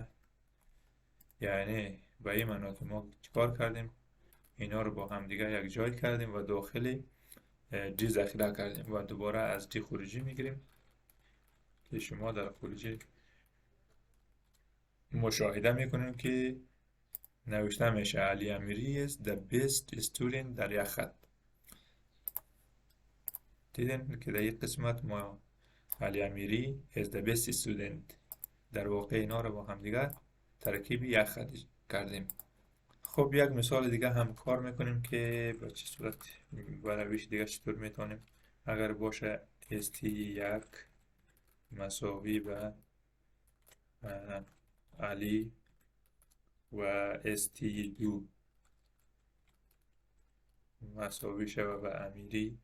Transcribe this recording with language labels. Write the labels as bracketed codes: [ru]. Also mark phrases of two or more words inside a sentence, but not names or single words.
[fa] یعنی به این معنا که ما چیکار کردیم؟ اینا رو با هم دیگه یک جای کردیم و داخل دی ذخیره کردیم و دوباره از دی خروجی میگیریم که شما در خروجی مشاهده میکنیم که نوشته میشه علی امیری [en] is the best student [fa] در یک خط. دیدین که در یک قسمت ما علی امیری [en] is the best student [fa] در واقع اینا رو با هم دیگه ترکیب یک خط کردیم. خب یک مثال دیگه هم کار میکنیم که به چه صورت و روش دیگه چطور میتونیم. اگر باشه st1 مساوی به علی و st2 مساوی شود به امیری.